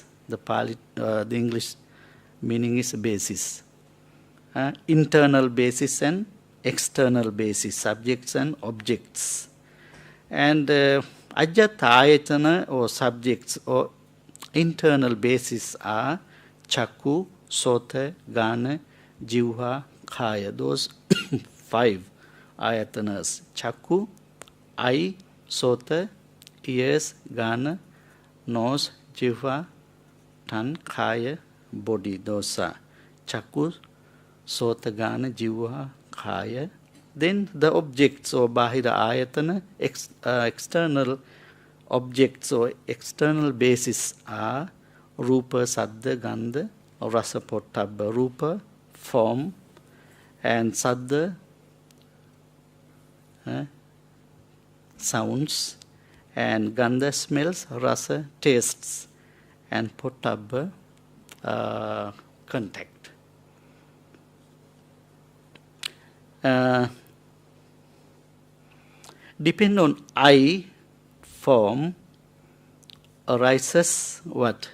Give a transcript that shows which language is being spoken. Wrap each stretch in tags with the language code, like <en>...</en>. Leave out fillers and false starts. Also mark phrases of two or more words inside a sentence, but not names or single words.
<en>The Pali, the English meaning is basis. Internal basis and external basis, subjects and objects. And</en> <pi>ajjatta ayatana</pi> <en>or subjects or internal basis are</en> <pi>chakku, sota, gana, jivha, kaya.</pi> <en>Those 5 ayatanas. Chakku, eye, sota, ears, gana, nose, jivha, tongue, kaya, body. Those are</en> <pi>chakku, sota, gana, jivha, kaya.</pi> <en>Then the objects or</en> <pi>bahira ayatana,</pi> <en>external objects or external basis are</en> <pi>rupa, saddha, gandha, rasa, pottabha.</pi> <en>Rupa, form, and saddha, sounds, and gandha, smells, rasa, tastes, and pottabha, contact. Depend on I, form, arises what?</en>